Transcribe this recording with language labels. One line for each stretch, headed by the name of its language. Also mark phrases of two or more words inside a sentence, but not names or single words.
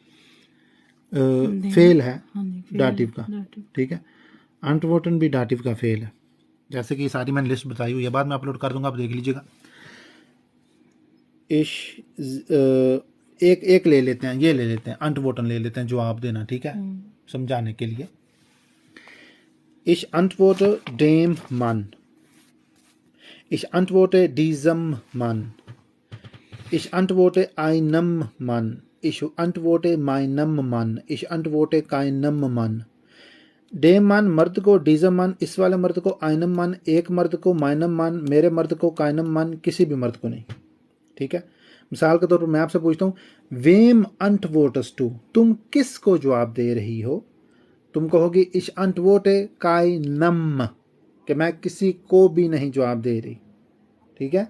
Urdu: فیل ہے ڈاٹیو کا، ٹھیک ہے. انٹووٹن بھی ڈاٹیو کا فیل ہے۔ جیسے کہ ساری میں نے لسٹ بتائی ہوئی ہے، بعد میں اپلوڈ کر دوں گا، آپ دیکھ لیجیے گا. ایک ایک لے لیتے ہیں، یہ لے لیتے ہیں، انٹووٹن لے لیتے ہیں، جواب دینا، ٹھیک ہے، سمجھانے کے لیے.
German: Ich antworte dem Mann. Ich antworte diesem Mann. Ich antworte einem Mann. Ich antworte meinem Mann. Ich antworte keinem Mann. dem Mann
Urdu: مرد کو,
German: diesem Mann
Urdu: اس والے مرد کو,
German: einem Mann
Urdu: ایک مرد کو,
German: meinem Mann
Urdu: میرے مرد کو,
German: keinem Mann
Urdu: کسی بھی مرد کو نہیں، ٹھیک ہے. مثال کے طور پر میں آپ سے پوچھتا ہوں,
German: wem antwortest du,
Urdu: تم کس کو جواب دے رہی ہو? تم کہو گی
German: ich antworte keinem,
Urdu: کہ میں کسی کو بھی نہیں جواب دے رہی، ٹھیک ہے.